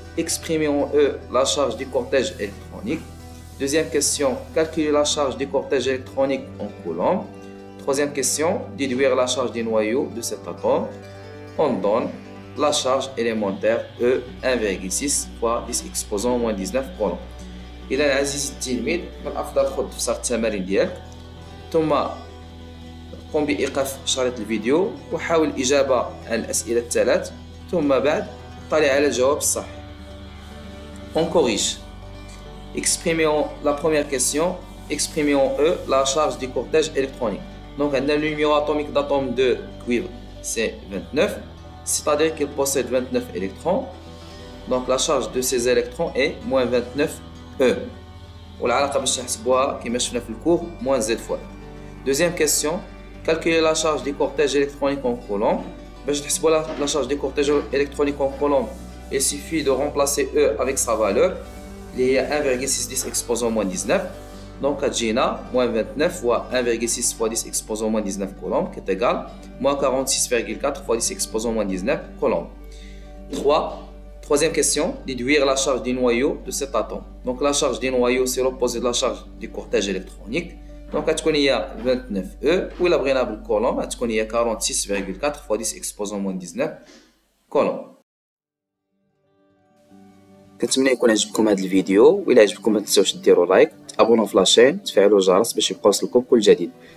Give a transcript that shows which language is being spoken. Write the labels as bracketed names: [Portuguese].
[French] Exprimez en E la charge du cortège électronique. Deuxième question, calculer la charge du cortège électronique en coulombs. Troisième question, déduire la charge du noyau de cet atome. On donne la charge élémentaire E 1,6 fois 10 exposant moins 19 coulombs. [Arabic] إذا عزيزي التلميذ من الأفضل خذ تفسير التمارين ديالك ثم قم بإيقاف شريط الفيديو وحاول الإجابة على الأسئلة الثلاث ثم بعد اطلع على الجواب الصح. [French] On corrige. Exprimez la première question, exprimez en E la charge du cortège électronique. Donc on a le numéro atomique d'atome de cuivre, c'est 29, c'est-à-dire qu'il possède 29 électrons. Donc la charge de ces électrons est moins 29E. [Arabic] والعلاقة باش نحسبوها كما شفنا في الكور [French] moins Z fois. Deuxième question, calculer la charge du cortège électronique en coulomb. [Arabic] باش نحسبوا [French] la charge du cortège électronique en coulomb, il suffit de remplacer E avec sa valeur, [Arabic] اللي هي [French] 1,6 exposant moins 19. Donc [Arabic] كتجينا [French] moins 29 fois 1,6 fois 10 exposant moins 19 coulombs qui est égal moins 46,4 fois 10 exposant moins 19 coulombs. 3. Troisième question, déduire la charge du noyau de cet atome. Donc la charge du noyau c'est l'opposé de la charge du cortège électronique. [Arabic] Donc غتكون هي 29E وإلا بغينا بالكولوم غتكون هي 46,4 [French] fois 10 exposant moins 19 [Arabic] كولوم. كنتمنى يكون عجبكم هذا الفيديو، وإلا عجبكم ما تنساوش ديروا لايك، تابونوا في لاشين، تفعلوا الجرس باش يبقى يوصلكم كل جديد.